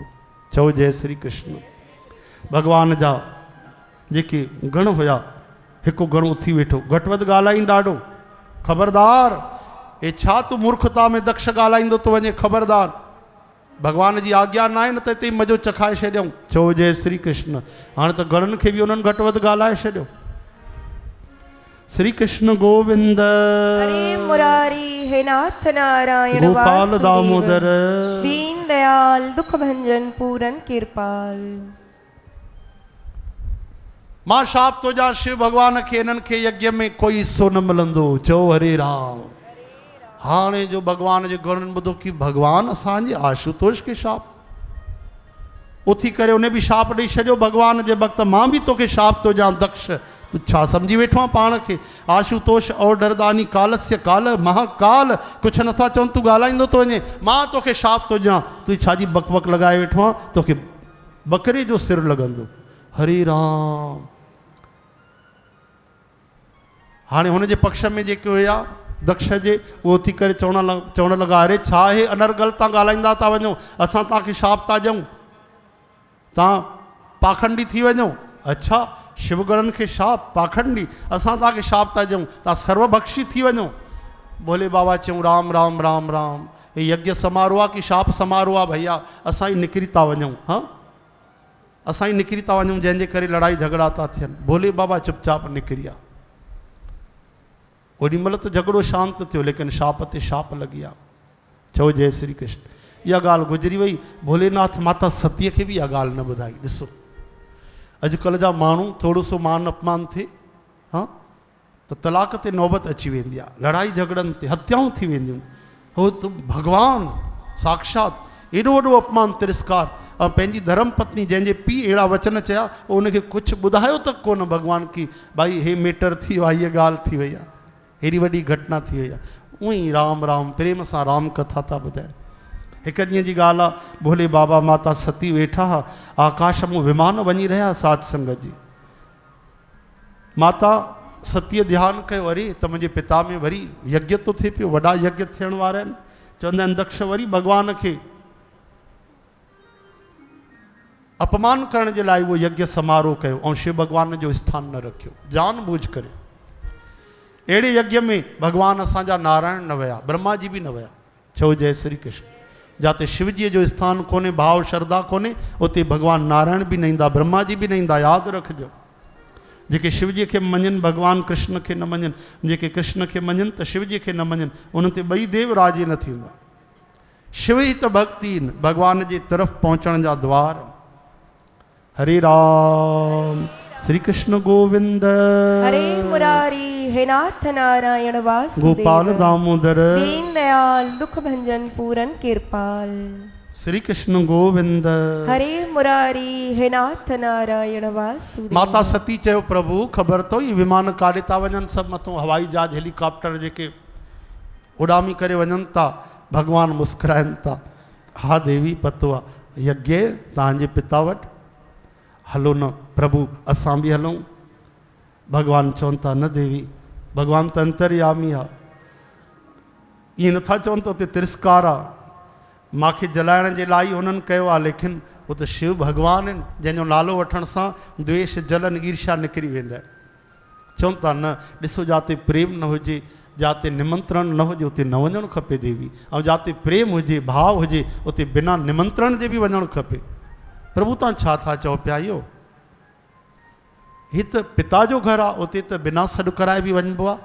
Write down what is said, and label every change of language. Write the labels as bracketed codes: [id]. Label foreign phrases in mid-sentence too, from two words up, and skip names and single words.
[sd] चओ जय श्री कृष्ण। भगवान जा जेके गण हुया, हिकु गण उथी वेठो, घटि वधि ॻाल्हाई ॾाढो, ख़बरदार, हे छा तूं मूर्खता में दक्ष ॻाल्हाईंदो तो वञे, ख़बरदार, भगवान जी आज्ञा न आहे न त हिते मज़ो चखाए छॾियऊं। चओ जय श्री कृष्ण। हाणे त गणनि खे बि उन्हनि घटि वधि ॻाल्हाए छॾियो। [hi] श्री कृष्ण गोविंद हरे मुरारी हे नाथ नारायण गोपाल वासुदेव, दामोदर दीन दयाल दुख भंजन पूरन कृपाल। [sd] मां शाप तो जा शिव भगवान खे, इन्हनि खे यज्ञ में कोई हिस्सो न मिलंदो। चओ हरे राम। हाणे जो भगवान जे गणनि ॿुधो कि भगवान असांजे आशुतोष खे शाप, उथी करे उन बि शाप ॾेई छॾियो भगवान जे भक्त, मां बि तोखे शाप तो जा दक्ष। तू छा सम्झी वेठो आहे पाण खे? आशुतोष और डरदानी कालस्य काल महाकाल, कुझु नथा चवनि, तूं ॻाल्हाईंदो तो वञे, मां तोखे शाप तो ॾियां। तूं छाजी बक लॻाए वेठो आहे? तोखे बकरे जो सिर लॻंदो। हरे राम। हाणे हुन जे पक्ष में जेके हुया दक्ष जे, उहो थी करे चवण लॻा, अरे छा हे अनर्गल तव्हां ॻाल्हाईंदा था वञो, असां तव्हांखे शाप था ॾियूं, तव्हां पाखंडी थी वञो। अच्छा, शिवगणनि खे शाप, पाखंडी, असां तव्हांखे शाप था ॾियूं, तव्हां सर्वभक्षी थी वञो। भोले बाबा चयूं राम राम राम राम, हे यज्ञ समारोह आहे कि शाप समारोह आहे? भैया असां ई निकिरी था वञूं, हाँ असां ई निकिरी था वञूं, जंहिंजे करे लड़ाई झगड़ा था थियनि। भोले बाबा चुपचाप निकिरी विया। ओॾी महिल त झगड़ो शांति थियो, लेकिन शाप ते शाप लॻी विया। चओ जय श्री कृष्ण। इहा ॻाल्हि गुज़री वई। भोलेनाथ माता सतीअ खे बि इहा ॻाल्हि न ॿुधाई। ॾिसो अॼुकल्ह जा माण्हू थोरो सो मान अपमान थिए, हाँ त तलाक ते नौबत अची वेंदी आहे, लड़ाई झगड़नि ते हत्याऊं थी वेंदियूं। हो त भगवान साक्षात एॾो वॾो अपमान तिरस्कार, ऐं पंहिंजी धर्म पत्नी जंहिंजे पीउ अहिड़ा वचन चया, उनखे कुझु ॿुधायो तक कोन भगवान की भाई हे मेटर थी वियो आहे, हीअ ॻाल्हि थी वई आहे, हेॾी वॾी घटना थी वई आहे। उअं ई राम राम प्रेम सां राम कथा था ॿुधाइनि। हिकु ॾींहं जी ॻाल्हि आहे, भोले बाबा माता सती वेठा हुआ, आकाश में विमान वञी रहिया साध संगत जी। माता सतीअ ध्यानु कयो, अरे त मुंहिंजे पिता में वरी यज्ञ तो थिए पियो, वॾा यज्ञ थियण वारा आहिनि। चवंदा आहिनि दक्ष वरी भगवान खे अपमान करण जे लाइ उहो यज्ञ समारोह कयो ऐं शिव भगवान जो स्थान न रखियो जानबूझ करे। अहिड़े यज्ञ में भगवान असांजा नारायण न विया, ब्रह्मा जी बि न विया। चओ जय श्री कृष्ण। जाते शिव जी जो स्थान कोन्हे, भाव श्रद्धा कोन्हे, उते भगवान नारायण बि न ईंदा, ब्रह्मा जी बि न ईंदा। यादि रखिजो, जेके शिव जी खे मञनि भगवान कृष्ण खे न मञनि, जेके कृष्ण खे मञनि त शिव जी खे न मञनि, उन ते ॿई देव राजी न थींदा। शिव ई त भक्ति आहिनि, भगवान जे तरफ़ पहुचण जा द्वार। [hi] हरे राम। श्री कृष्ण गोविंद हरे मुरारी हे नाथ नारायण वासुदेव, गोपाल दामोदर दीन दयाल दुख भंजन पूरन कृपाल। श्री कृष्ण गोविंद हरे मुरारी हे नाथ नारायण वासुदेव। [sd] माता सती चयो प्रभु ख़बर तो ये विमान काॾे था वञनि, सभु मथां हवाई जहाज हेलीकॉप्टर जेके उॾामी करे वञनि था। भगवान मुस्कुराइनि था, हा देवी पतो आहे यज्ञ तव्हांजे पिता वटि, हलो न प्रभु असां बि हलूं। भगवान चवनि था न देवी, भगवान त अंतर्यामी आहे, ईअं नथा चवनि त उते तिरस्कार आहे। मूंखे जलाइण जे लाइ उन्हनि कयो आहे, लेकिन उहो त शिव भगवान आहिनि जंहिंजो नालो वठण सां द्वेष जलन ईर्ष्या निकिरी वेंदा आहिनि। चवनि था न, ॾिसो जाते प्रेम न हुजे, जाते निमंत्रण न हुजे उते न वञणु खपे देवी, ऐं जाते प्रेम हुजे भाव हुजे उते बिना निमंत्रण जे बि वञणु खपे। प्रभु तव्हां छा था चओ पिया? इहो हीअ त पिता जो घरु आहे, उते त बिना सॾु कराए बि वञिबो आहे।